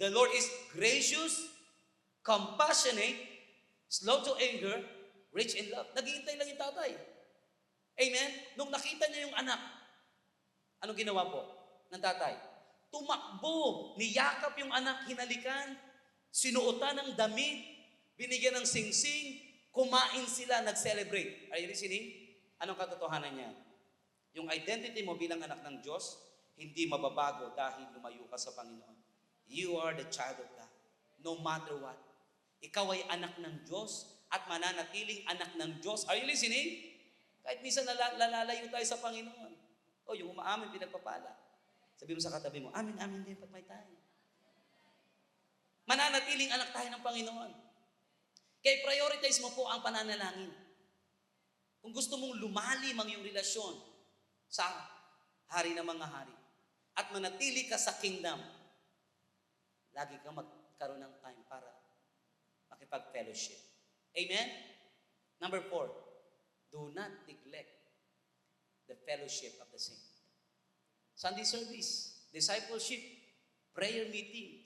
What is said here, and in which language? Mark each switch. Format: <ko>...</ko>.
<en>The Lord is gracious, compassionate, slow to anger, rich in love.</en> <tl>Naghihintay lang yung tatay. Amen? Nung nakita niya yung anak, anong ginawa po ng tatay? Tumakbo, niyakap yung anak, hinalikan, sinuotan ng damit, binigyan ng singsing, kumain sila, nag-celebrate.</tl> <en>Are you listening?</en> <tl>Anong katotohanan niya? Yung identity mo bilang anak ng Diyos, hindi mababago dahil lumayo ka sa Panginoon.</tl> <en>You are the child of God. No matter what.</en> <tl>Ikaw ay anak ng Diyos at mananatiling anak ng Diyos.</tl> <en>Are you listening?</en> <tl>Kahit minsan lalalayo tayo sa Panginoon. O yung umaamin, pinagpapala. Sabi mo sa katabi mo, amin, amin din pag may tayo. Mananatiling anak tayo ng Panginoon. Kaya prioritize mo po ang pananalangin. Kung gusto mong lumalim ang iyong relasyon sa hari ng mga hari at manatili ka sa kingdom, lagi kang magkaroon ng time para makipag-fellowship. Amen?</tl> <en>Number 4, do not neglect the fellowship of the saints. Sunday service, discipleship, prayer meeting.</en>